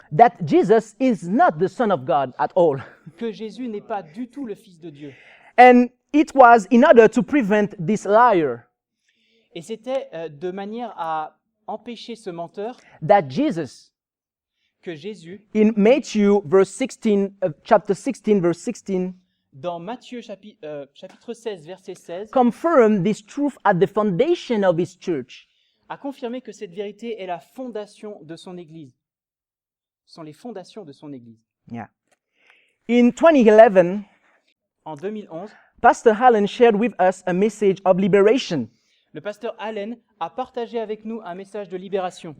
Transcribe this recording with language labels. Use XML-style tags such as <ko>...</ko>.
<en>That Jesus is not the Son of God at all.</en> <fr>que Jésus n'est pas du tout le Fils de Dieu.</fr> <en>And it was in order to prevent this liar</en> <fr>Et c'était de manière à empêcher ce menteur</fr> <en>that Jesus,</en> <fr>que Jésus,</fr> <en>in Matthew chapter 16, verse 16,</en> <fr>dans Matthieu chapitre 16, verset 16,</fr> <en>confirmed this truth at the foundation of his church.</en> <fr>a confirmé que cette vérité est la fondation de son Église. Ce sont les fondations de son Église.</fr> <en>Yeah. In 2011,</en> <fr>En 2011,</fr> <en>Pastor Allen shared with us a message of liberation.</en> <fr>le pasteur Allen a partagé avec nous un message de libération,</fr>